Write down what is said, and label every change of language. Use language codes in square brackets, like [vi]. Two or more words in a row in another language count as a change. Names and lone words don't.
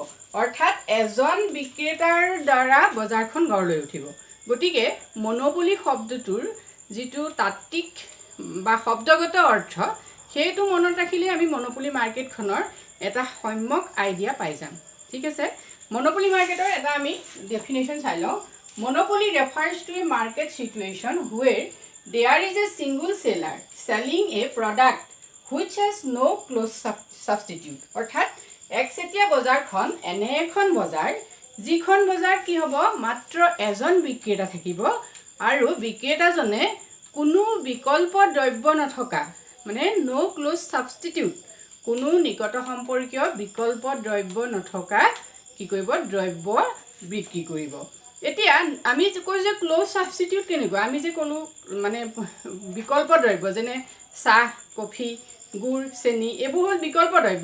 [as] অৰ্থাৎ এজন বিক্ৰেতাৰ দ্বাৰা বজাৰখন গঢ় লৈ উঠিব। গতিকে মনোপলি শব্দটোৰ যিটো তাত্ত্বিক বা শব্দগত অৰ্থ সেইটো মনত ৰাখিলে আমি [en] monopoly market [as] এটা সম্যক আইডিয়া পাই যাম। ঠিক আছে, [en] monopoly market [as] এটা আমি ডেফিনেশ্যন চাই লওঁ। [en] Monopoly refers to a market situation where there is a single seller selling a product which has no close substitute. [as] অৰ্থাৎ একচেটিয়া বজাৰখন এনে এখন বজাৰ যিখন বজাৰ কি হ'ব মাত্ৰ এজন বিক্ৰেতা থাকিব আৰু বিক্ৰেতাজনে কোনো বিকল্প দ্ৰব্য নথকা মানে [en] no close substitute [as] কোনো নিকট সম্পৰ্কীয় বিকল্প দ্ৰব্য নথকা কি কৰিব দ্ৰব্য বিক্ৰী কৰিব। এতিয়া আমি কৈ যে [en] close substitute [as] কেনেকুৱা আমি যে ক'লোঁ মানে বিকল্প দ্ৰব্য যেনে চাহ কফি গুড় চেনি এইবোৰ হ'ল বিকল্প দ্ৰব্য।